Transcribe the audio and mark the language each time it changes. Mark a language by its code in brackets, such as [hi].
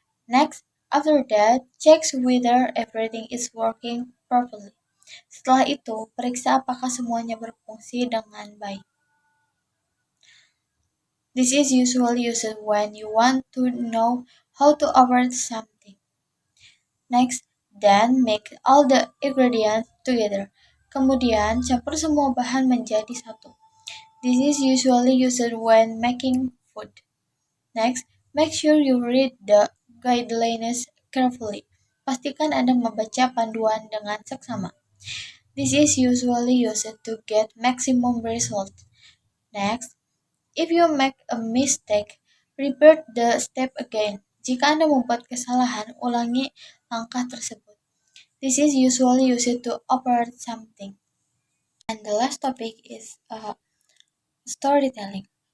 [en] Next, after that, check whether everything is working properly. [id] Setelah itu, periksa apakah semuanya berfungsi dengan baik. [en] This is usually used when you want to know how to operate something. Next, then make all the ingredients together. [id] Kemudian, campur semua bahan menjadi satu. [en] This is usually used when making food. Next, make sure you read the guidelines carefully. [id] Pastikan Anda membaca panduan dengan seksama. [en] This is usually used to get maximum results. Next, if you make a mistake, repeat the step again. [id] Jika Anda membuat kesalahan, ulangi langkah tersebut. [en] This is usually used to operate something. And the last topic is storytelling.